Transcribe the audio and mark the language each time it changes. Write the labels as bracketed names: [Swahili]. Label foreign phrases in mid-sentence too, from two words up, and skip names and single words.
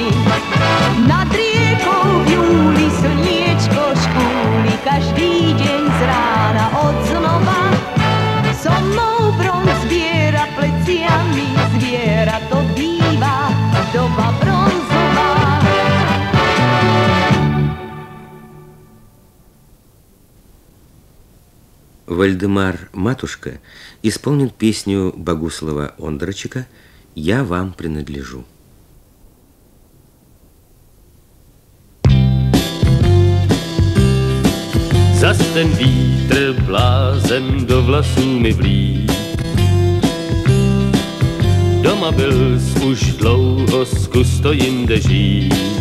[Slovak] Nad riekou v júli slniečko škúli, každý deň z rána od znova. So mnou bronz zbiera, pleciami zviera, to býva doba bronzová. [Russian] Вальдемар Матушка исполнит песню Богуслава Ондрачика «Я вам принадлежу». [Czech] Zas ten vítr blázen do vlasů mi vlí. Doma byl už dlouho, zkus to jinde žít.